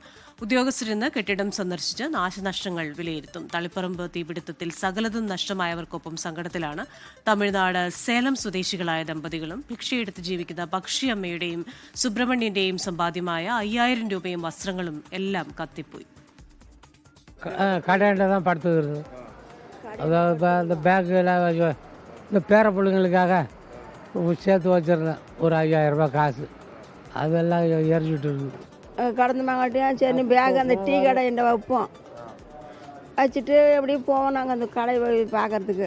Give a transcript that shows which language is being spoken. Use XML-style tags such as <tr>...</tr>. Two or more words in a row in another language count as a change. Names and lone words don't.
<ml>ഉദ്യോഗസ്ഥരിന്ന് കെട്ടിടം സന്ദർശിച്ച് നാശനഷ്ടങ്ങൾ വിലയിരുത്തും. തളിപ്പറമ്പ് തീപിടുത്തത്തിൽ സകലതും നഷ്ടമായവർക്കൊപ്പം സങ്കടത്തിലാണ് തമിഴ്നാട് സേലം സ്വദേശികളായ ദമ്പതികളും. ഭിക്ഷയെടുത്ത് ജീവിക്കുന്ന പക്ഷിയമ്മയുടെയും സുബ്രഹ്മണ്യന്റെയും സമ്പാദ്യമായ 5000 രൂപയും വസ്ത്രങ്ങളും എല്ലാം കത്തിപ്പോയി.</ml> <ta>கடையாண்ட தான் படுத்துக்கிறது. அதாவது இப்போ இந்த பேக்கெல்லாம் இந்த பேர பிள்ளைங்களுக்காக சேர்த்து வச்சுருந்தேன் ஒரு 5000 ரூபாய் காசு. அதெல்லாம் எரிஞ்சுட்டு இருக்குது. கடந்து மாங்காட்டியும் சரி பேக் அந்த டீ கடை இந்த வைப்போம் வச்சுட்டு எப்படி போவோம் நாங்கள் அந்த கடை பார்க்குறதுக்கு.</ta>